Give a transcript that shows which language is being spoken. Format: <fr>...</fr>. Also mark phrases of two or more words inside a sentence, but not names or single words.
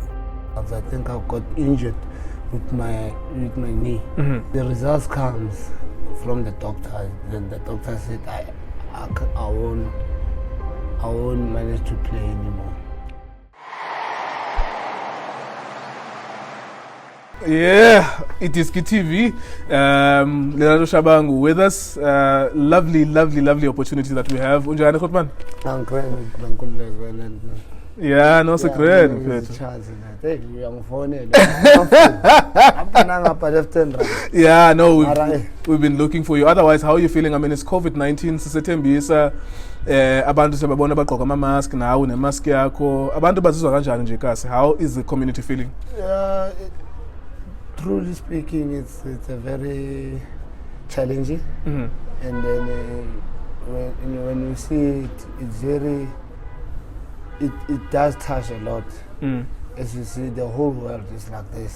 <en>I think I got injured with my knee. The results comes from the doctor. Then the doctor said I won't manage to play anymore. Yeah, iDiskiTV. Lerato Chabangu with us. Lovely opportunity that we have.</en> <zu>Unjani Khotman?</zu> <en>Yeah, no secret. Yeah, no, we've been looking for you. Otherwise, how are you feeling? I mean, it's COVID-19. Thembisa.</en> <zu>Abantu sebabona bagqoka ama mask nawe ne mask yakho. Abantu bazizwa kanjani nje kasi?</zu> <en>How is the community feeling? Truly speaking, it's a very challenging. And then when you see it, it's very. It does touch a lot. As you see, the whole world is like this.</en>